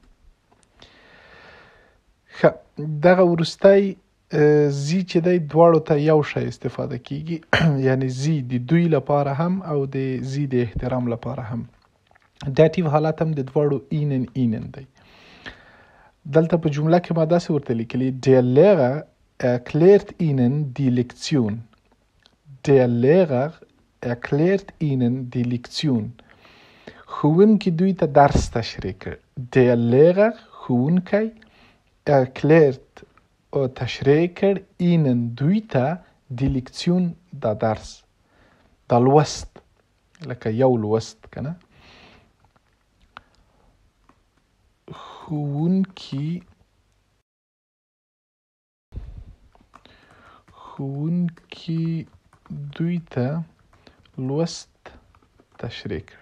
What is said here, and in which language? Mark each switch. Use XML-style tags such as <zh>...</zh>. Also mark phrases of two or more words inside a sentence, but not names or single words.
<ps>ښه، دغه وروستی زی چې دی دواړو ته یو شی استفاده کیږي یعنی زی د دوی لپاره هم او د زی د احترام لپاره هم. داتیو حالت هم د دواړو اینن دی. دلته په جمله کې ما داسې ورته لیکلي</ps> <de>der Lehrer erklärt ihnen die Lektion. der Lehrer erklärt ihnen die Lektion.</de> <ps>ښوونکي دوی ته درس تشریح کړ.</ps> <de>der Lehrer</de> <ps>ښوونکی erklärt او تشریح کړ ihnen دوی ته</ps> <de>die Lektion</de> <ps>دا درس، دا لوست، لکه یو لوست کنه. ښوونکي دوی ته لوست تشریح کړ.</ps>